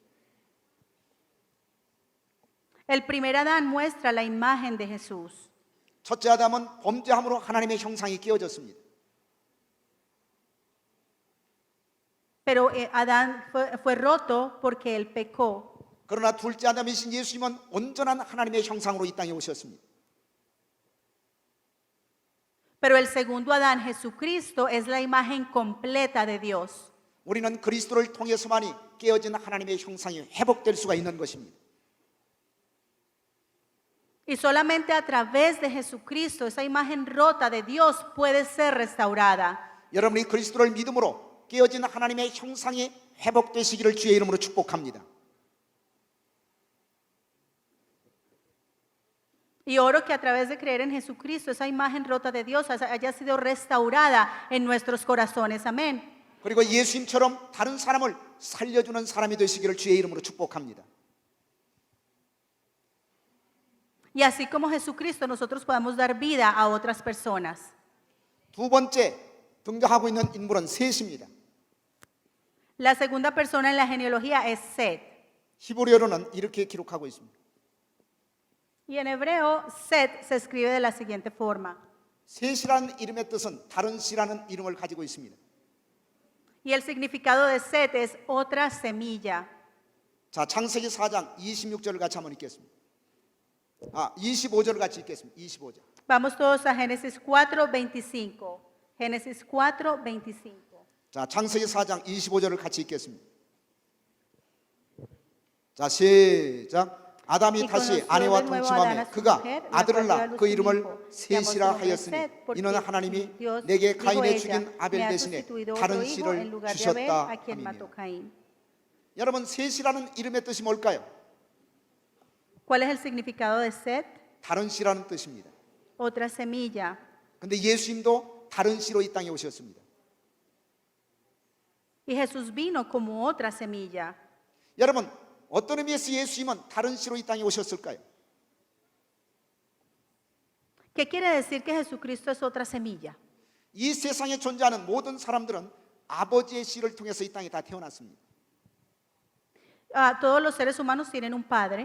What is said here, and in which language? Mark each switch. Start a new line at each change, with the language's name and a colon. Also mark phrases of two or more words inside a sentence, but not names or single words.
Spanish: El primer Adán muestra la imagen de Jesús.
Korean: 첫째 아담은 범죄함으로 하나님의 형상이 깨어졌습니다.
Spanish: Pero Adán fue roto porque él pecó.
Korean: 그러나 둘째 아담이신 예수님은 온전한 하나님의 형상으로 이 땅에 오셨습니다.
Spanish: Pero el segundo Adán, Jesucristo, es la imagen completa de Dios.
Korean: 우리는 그리스도를 통해서만이 깨어진 하나님의 형상이 회복될 수가 있는 것입니다.
Spanish: Y solamente a través de Jesucristo, esa imagen rota de Dios puede ser restaurada.
Korean: 여러분이 그리스도를 믿음으로 깨어진 하나님의 형상이 회복되시기를 주의 이름으로 축복합니다.
Spanish: Y oro que a través de creer en Jesucristo, esa imagen rota de Dios haya sido restaurada en nuestros corazones. Amén.
Korean: 그리고 예수님처럼 다른 사람을 살려주는 사람이 되시기를 주의 이름으로 축복합니다.
Spanish: Y así como Jesucristo, nosotros podamos dar vida a otras personas.
Korean: 두 번째 등장하고 있는 인물은 셋입니다.
Spanish: La segunda persona en la genealogía es Set.
Korean: 히브리어로는 이렇게 기록하고 있습니다.
Spanish: Y en hebreo, Set se escribe de la siguiente forma.
Korean: 셋이라는 이름의 뜻은 다른 씨라는 이름을 가지고 있습니다.
Spanish: Y el significado de Set es otra semilla.
Korean: 자, 창세기 4장 26절을 같이 한번 읽겠습니다. 25절을 같이 읽겠습니다. 25절.
Spanish: Vamos todos a Génesis 4:25. Génesis 4:25.
Korean: 자, 창세기 4장 25절을 같이 읽겠습니다. 자, 시작. 아담이 다시 아내와 동침하며 그가 아들을 낳아 그 이름을 셋이라 하였으니 이는 하나님이 내게 가인의 죽인 아벨 대신에 다른 씨를 주셨다 함이며. 여러분, 셋이라는 이름의 뜻이 뭘까요?
Spanish: ¿Cuál es el significado de Set?
Korean: 다른 씨라는 뜻입니다.
Spanish: Otra semilla.
Korean: 근데 예수님도 다른 씨로 이 땅에 오셨습니다.
Spanish: Y Jesús vino como otra semilla.
Korean: 여러분, 어떤 의미에서 예수님은 다른 씨로 이 땅에 오셨을까요?
Spanish: ¿Qué quiere decir que Jesucristo es otra semilla?
Korean: 이 세상에 존재하는 모든 사람들은 아버지의 씨를 통해서 이 땅에 다 태어났습니다.
Spanish: Todos los seres humanos tienen un padre.